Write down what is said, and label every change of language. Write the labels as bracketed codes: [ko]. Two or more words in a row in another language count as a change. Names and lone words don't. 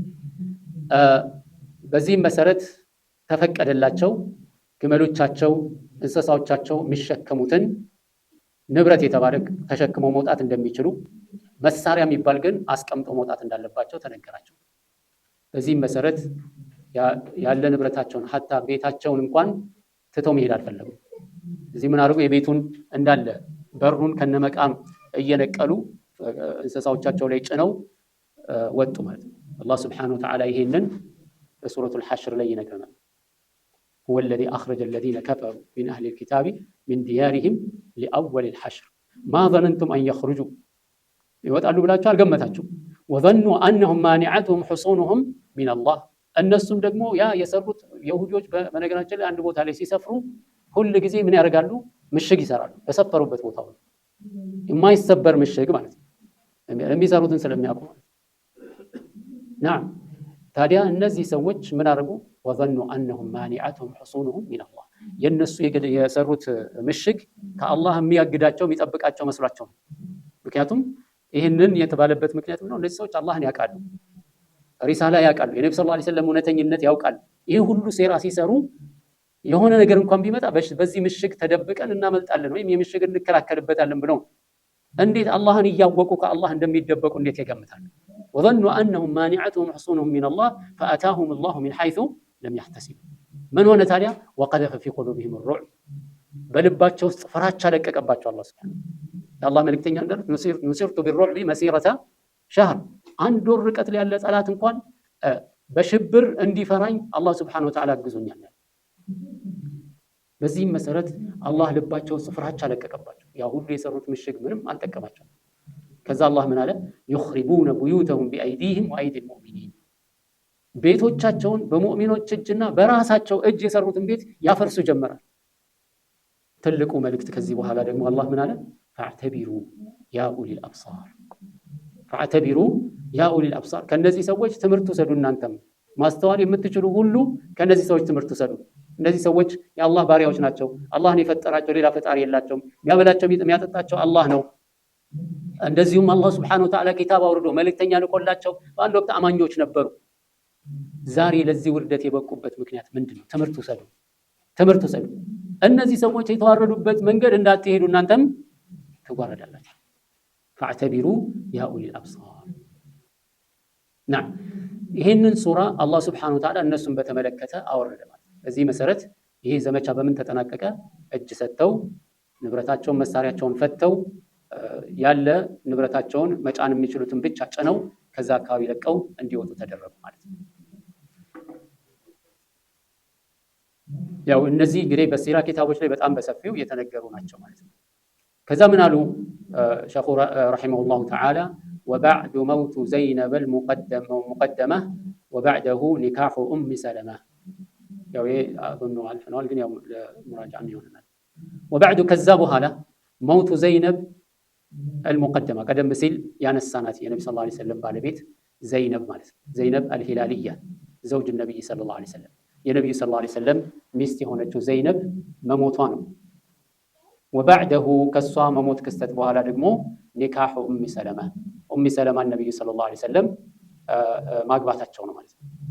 [am] በዚህም መሰረት ተፈቀደላቸው። ግመሎቻቸው፣ እንስሳዎቻቸው የሚሸከሙትን ንብረት የተባለ ተሸክመው መውጣት እንደሚችሉ፣ መሳሪያ የሚባል ግን አስቀምጠው መውጣት እንዳለባቸው ተነገራቸው። በዚህም መሰረት ያለ ንብረታቸውን ሐታ ቤታቸውን እንኳን ትተው መሄድ አልፈለጉም። እዚህ ምን አድርገው የቤቱን እንዳለ በሩን ከነመቃም እየነቀሉ እንስሳዎቻቸው ላይ ጭነው ወጡ ማለት ነው። [ar] الله سبحانه وتعالى [am] ይሄንን በሱረቱል ሐሽር ላይ ይነግረናል። [ar] هو الذي أخرج الذين كفروا من أهل الكتاب من ديارهم لأول الحشر ما ظننتم أن يخرجوا [am] ይወጣሉ ብላችሁ አልገመታችሁ። [ar] وظنوا أنهم مانعتهم حصونهم من الله [am] እነሱም ደግሞ ያ የሰሩት የሁዶች በነገራችን ላይ አንድ ቦታ ላይ ሲሰፍሩ ሁሉ ጊዜ ምን ያደርጋሉ? ምሽግ ይሰራሉ። በሰፈሩበት ቦታ ሁሉ የማይሰበር ምሽግ ማለት ነው፣ የሚሰሩትን ስለሚያውቁ ማለት ነው። نعم ታዲያ እነዚህ ሰዎች ምን አደረጉ? [ar] وظنوا أنهم مانعتهم حصونهم من الله [am] የነሱ የሰሩት ምሽግ ከአላህ የሚያግዳቸው የሚጠብቃቸው መስሏቸው። ምክንያቱም ይህንን የተባለበት ምክንያት ነው እነዚህ ሰዎች አላህን ያውቃሉ፣ ሪሳላ ያውቃሉ፣ የነብዩ [ar] صلى الله عليه وسلم [am] እውነተኝነት ያውቃሉ። ይህ ሁሉ ሴራ ሲሰሩ የሆነ ነገር እንኳን ቢመጣ በዚህ ምሽግ ተደብቀን እናመልጣለን ወይም የምሽግ እንከላከልበታለን ብለው እንዴት አላህን እያወቁ ከአላህ እንደሚደበቁ እንዴት ይገምታሉ? [ar] وظنوا أنهم مانعتهم حصونهم من الله فأتاهم الله من حيث لم يحتسبوا من هنا [am] ታዲያ [ar] وقذف في قلوبهم الرعب [am] በልባቸው ውስጥ ፍራቻ ለቀቀባቸው። [ar] الله سبحانه [am] የአላህ መልእክተኛ እንዳሉት [ar] نصرت بالرعب مسيرة شهر [am] አንድ ወር ርቀት ላይ ያለ ጠላት እንኳን በሽብር እንዲፈራኝ [ar] الله سبحانه وتعالى [am] አግዞኛል። በዚህም መሰረት አላህ ልባቸው ውስጥ ፍራቻ ለቀቀባቸው። ያ ሁሉ የሰሩት ምሽግ ምንም አልጠቀማቸው። ከዛ አላህ ምን አለ? [ar] يخربون بيوتهم بأيديهم وأيدي المؤمنين [am] ቤቶቻቸውን በሙእሚኖች እጅና በራሳቸው እጅ የሰሩትን ቤት ያፈርሱ ጀመራል። ትልቁ መልእክት ከዚህ በኋላ ደግሞ አላህ ምን አለ? [ar] فاعتبروا يا أولي الأبصار فاعتبروا يا أولي الأبصار [am] ከነዚህ ሰዎች ትምህርት ውሰዱ። እናንተም ማስተዋል የምትችሉ ሁሉ ከነዚህ ሰዎች ትምህርት ውሰዱ። እነዚህ ሰዎች የአላህ ባሪያዎች ናቸው። አላህን የፈጠራቸው ሌላ ፈጣሪ የላቸውም። የሚያበላቸው የሚያጠጣቸው አላህ ነው። እንደዚሁም [ar] الله سبحانه وتعالى [am] ኪታብ አውርዶ መልእክተኛ ልኮላቸው በአንድ ወቅት አማኞች ነበሩ። ዛሬ ለዚህ ውርደት የበቁበት ምክንያት ምንድነው? ትምህርት ውሰዱ፣ ትምህርት ውሰዱ። እነዚህ ሰዎች የተዋረዱበት መንገድ እንዳትሄዱ እናንተም ትዋረዳላችሁ። [ar] فاعتبروا يا أولي الأبصار نعم [am] ይሄንን ሱራ [ar] الله سبحانه وتعالى [am] እነሱን በተመለከተ አወረደ ማለት ነው። በዚህ መሰረት ይሄ ዘመቻ በምን ተጠናቀቀ? እጅ ሰጥተው ንብረታቸውን መሳሪያቸውን ፈተው ያለ ንብረታቸውን መጫን የሚችሉትን ብቻ ጭነው ከዛ አካባቢ ለቀው እንዲወጡ ተደረጉ ማለት ነው። ያው እነዚህ እንግዲህ በሲራ ኪታቦች ላይ በጣም በሰፊው የተነገሩ ናቸው ማለት ነው። ከዛ ምን አሉ [ar] شيخ رحمه الله تعالى وبعد موت زينب المقدمة وبعده نكاح أم سلمة [am] ያው አሁን አልፈናል ግን ያው ለሙራጃዓ ይሆናል። [ar] وبعد كذبوا هذا موت زينب المقدمة [am] ቀደም ሲል ያነሳናት የነብዩ [ar] صلى الله عليه وسلم [am] ባለቤት ዘይነብ ማለት ነው። ዘይነብ አልሂላልያ [ar] زوج نبي صلى الله عليه وسلم [am] የነብዩ [ar] صلى الله عليه وسلم [am] ሚስት የሆነችው ዘይነብ መሞቷ ነው። وبعده ከሷ መሞት ክስተት በኋላ ደግሞ [ar] نكاحه أم سلمة أم سلمة [am] ነብዩ [ar] صلى الله عليه وسلم [am] ማግባታቸው ነው ማለት ነው።